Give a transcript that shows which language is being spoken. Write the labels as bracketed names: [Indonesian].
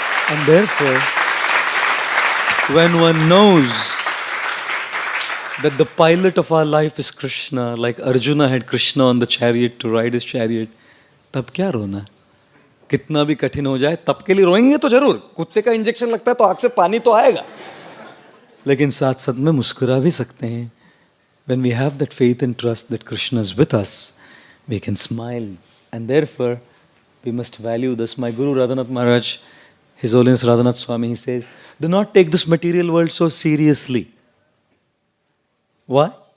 [English] And therefore, when one knows that the pilot of our life is Krishna, like Arjuna had Krishna on the chariot to ride his chariot, [Hindi] तब क्या रोना? कितना भी कठिन हो जाए, तब के लिए रोएंगे तो जरूर. कुत्ते का इंजेक्शन लगता है तो आँख से पानी तो आएगा. लेकिन साथ-साथ में मुस्कुरा भी सकते हैं. [English] When we have that faith and trust that Krishna is with us, we can smile. And therefore, we must value this. My Guru Radhanath Maharaj, His Holiness Radhanath Swami, he says, do not take this material world so seriously. Why?